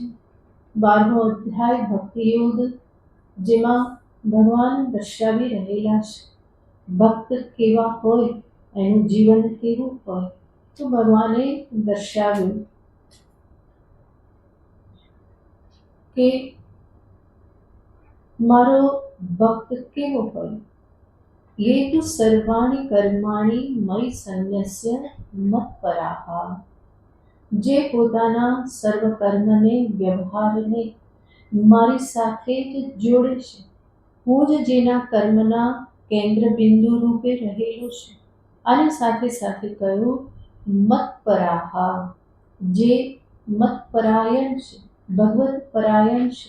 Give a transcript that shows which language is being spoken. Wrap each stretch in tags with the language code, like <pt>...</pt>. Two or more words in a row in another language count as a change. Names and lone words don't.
<gu>12મો અધ્યાય ભક્તિયોગ, જેમાં ભગવાન દર્શાવી રહેલા છે. ભક્ત કેવા હોય, એનું જીવન કેવું હોય, તો ભગવાને દર્શાવ્યું કે મારો ભક્ત કેવો હોય.</gu> <sa>ये तु सर्वाणि कर्माणि मयि संन्यस्य मत्पराः,</sa> <gu>જે પોતાના સર્વ કર્મને, વ્યવહારને મારી સાથે જ જોડે છે. હું જ જેના કર્મના કેન્દ્ર બિંદુ રૂપે રહેલો છે. અને સાથે સાથે કહ્યું મત્પરાહ, જે મતપરાયણ છે, ભગવત પરાયણ છે.</gu>